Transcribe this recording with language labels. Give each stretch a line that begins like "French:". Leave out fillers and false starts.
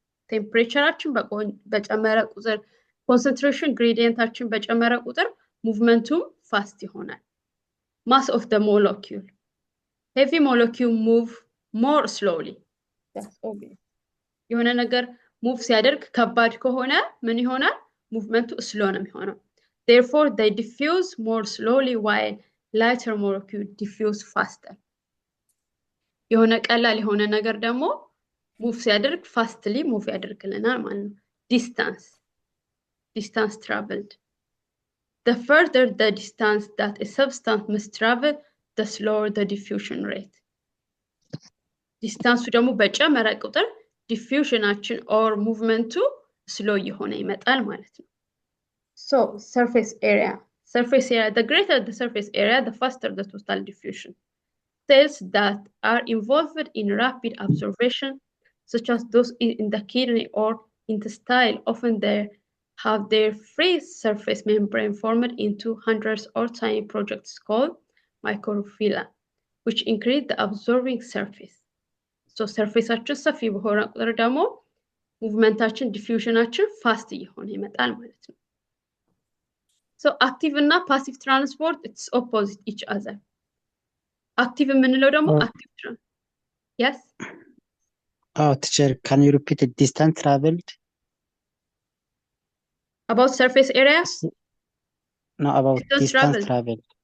Amharic: ቴምፕሬቸራችን በጨመረ ቁጥር concentration gradientአችን በጨመረ ቁጥር movementum fast ይሆናል።
English: Mass of the molecule. Heavy molecule move more slowly. That's obvious.
Amharic: የሆነ ነገር move ሲያደርግ ከባድ ከሆነ ምን ይሆናል?
English: movement slow
Amharic: ነው የሚሆነው.
English: Therefore they diffuse more slowly while lighter molecule diffuse faster.
Amharic: የሆነ ቀላል የሆነ ነገር ደግሞ move ሲያደርግ fastly move ያደርግልናል ማለት ነው።
English: Distance traveled. The further the distance that a substance must travel, the slower the diffusion rate.
Amharic: Distance ደግሞ በጨመረ ቁጥር diffusionአችን or movemenቱ slow የሆነ ይመጣል ማለት ነው።
English: So surface area. The greater the surface area, the faster the total diffusion. Cells that are involved in rapid absorption, such as those in the kidney or intestine, often have their free surface membrane formed into hundreds of tiny projects called microphylla, which increase the absorbing surface.
Amharic: So surfaceአችን ሰፊ በሆነ ቁጥር ደግሞ ሙቭመንታችን ዲፊውዥናችን ፋስት እየሆነ ይመጣል ማለት ነው።
English: So active እና passive transport it's opposite each other. Active
Amharic: የምንለው ደግሞ
English: active Yes? Teacher, can you repeat the distance traveled? About surface area? No, about distance traveled.